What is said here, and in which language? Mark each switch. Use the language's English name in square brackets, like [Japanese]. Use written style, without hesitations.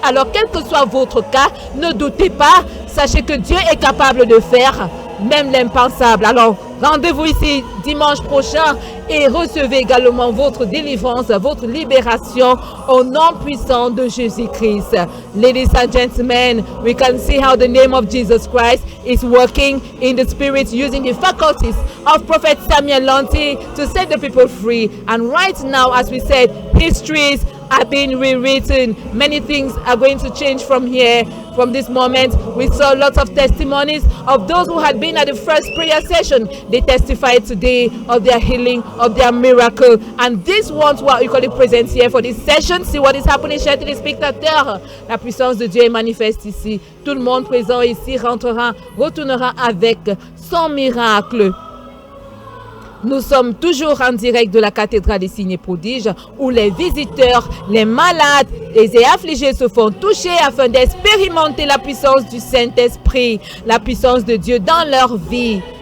[French] Alors, quel que soit votre cas, ne doutez pas, sachez que Dieu est capable de faire même l'impensable. Alors, rendez-vous ici dimanche prochain et recevez également votre délivrance, votre libération au nom puissant de Jésus-Christ. [English] Ladies and gentlemen, we can see how the name of Jesus Christ is working in the spirit using the faculties of Prophet Samuel Lonte to set the people free. And right now, as we said, histories are being rewritten. Many things are going to change from here. From this moment, we saw lots of testimonies of those who had been at the first prayer session. They testified today of their healing, of their miracle. And these ones who are equally present here for this session, see what is happening, [French] chers téléspectateurs. La puissance de Dieu est manifeste ici. Tout le monde présent ici retournera avec son miracle. Nous sommes toujours en direct de la cathédrale des signes et prodiges où les visiteurs, les malades et les affligés se font toucher afin d'expérimenter la puissance du Saint-Esprit, la puissance de Dieu dans leur vie.